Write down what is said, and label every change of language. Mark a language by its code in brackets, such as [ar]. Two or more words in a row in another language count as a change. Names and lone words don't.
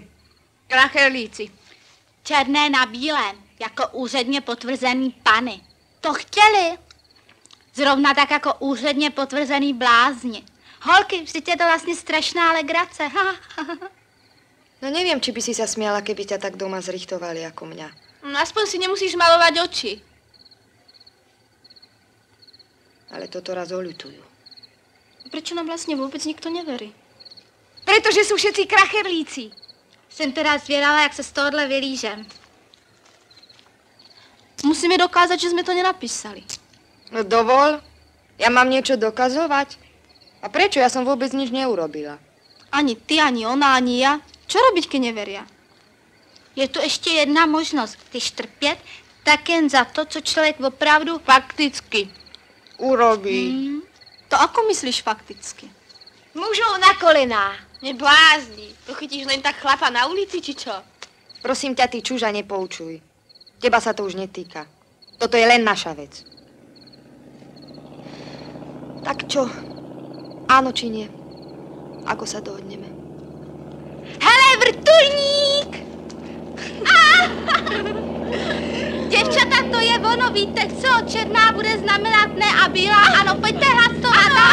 [cs] Kracherlíci. Černé na bílém, jako úředně potvrzený pany. To chtěli. Zrovna tak jako úředně potvrzený blázni. Holky, vždyť je to vlastně strašná legrace. [sk] No neviem, či by si sa smiala, keby ťa tak doma zrichtovali ako mňa. Aspoň si nemusíš malovať oči. Ale toto raz oľutujú. Prečo nám vlastne vôbec nikto neverí? Pretože sú všetci kracherlíci. [cs] Jsem teda zvědavá, jak se z tohohle vylížem. [sk] Musíme dokázať, že sme to nenapísali. No dovol, ja mám niečo dokazovať. A prečo? Ja som vôbec nič neurobila. Ani ty, ani ona, ani ja. Čo robiť, keď neveria? [cs] Je tu ještě jedna možnost. Když trpět, tak jen za to, co člověk opravdu fakticky urobí. [sk] To ako myslíš fakticky? Mužov na kolená. Neblázni. To chytíš len tak chlapa na ulici, či čo? Prosím ťa, ty čuža, nepoučuj. Teba sa to už netýka. Toto je len naša vec. Tak čo? Áno či nie? Ako sa dohodneme? [cs] Hele, vrtulník! Děvčata, to je ono, víte co? Černá bude znamenat ne a bílá, ano, pojďte hlasovat.